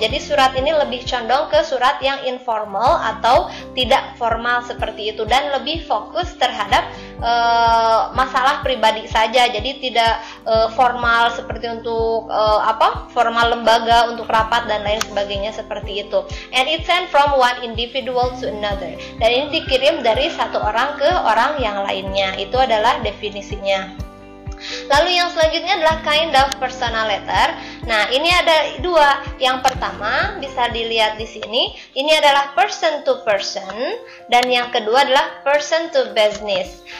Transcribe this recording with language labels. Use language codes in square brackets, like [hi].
[id] Jadi surat ini lebih condong ke surat yang informal atau tidak formal seperti itu, dan lebih fokus terhadap masalah pribadi saja. Jadi tidak formal seperti untuk formal lembaga, untuk rapat dan lain sebagainya seperti itu. [en] And it sent from one individual to another. [id] Dan ini dikirim dari satu orang ke orang yang lainnya. Itu adalah definisinya. Lalu yang selanjutnya adalah [en] kind of personal letter. [id] Nah, ini ada dua. Yang pertama bisa dilihat di sini. Ini adalah [en] person to person, [id] dan yang kedua adalah [en] person to business.